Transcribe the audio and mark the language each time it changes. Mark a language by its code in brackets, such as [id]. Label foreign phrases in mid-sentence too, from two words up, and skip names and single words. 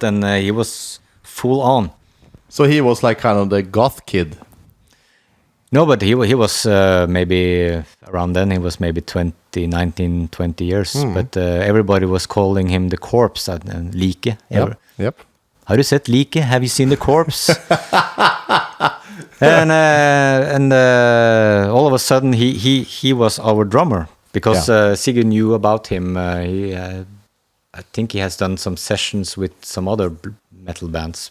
[en] and he was full on. So he was like kind of the goth kid. No, but he was maybe around then. He was maybe 19, 20 years. But everybody was calling him the corpse, like. Yep. [no] Har du sett like? [en] Have you seen the corpse? and all of a sudden he was our drummer because Sigurd knew about him. I think he has done some sessions with some other metal bands.